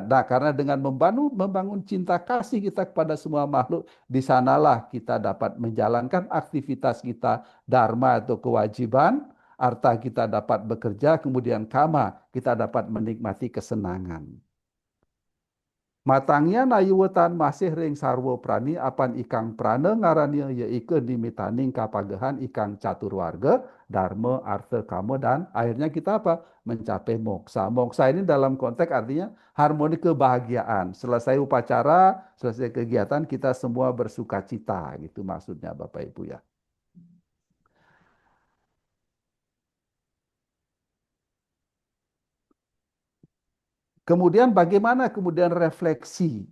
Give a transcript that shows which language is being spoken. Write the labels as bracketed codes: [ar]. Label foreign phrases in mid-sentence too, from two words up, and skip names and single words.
[id] Nah, karena dengan membangun cinta kasih kita kepada semua makhluk, di sanalah kita dapat menjalankan aktivitas kita, dharma atau kewajiban, arta kita dapat bekerja, kemudian kama kita dapat menikmati kesenangan. [kaw] Matangnya nayuwetan masih ring sarwo prani apan ikang prana ngarannya ya ike nimitaning kapagehan ikang catur warga dharma artha kama, [id] dan akhirnya kita apa? Mencapai moksa. Moksa ini dalam konteks artinya harmoni kebahagiaan. Selesai upacara, selesai kegiatan, kita semua bersuka cita, gitu maksudnya Bapak Ibu ya. Kemudian bagaimana kemudian refleksi?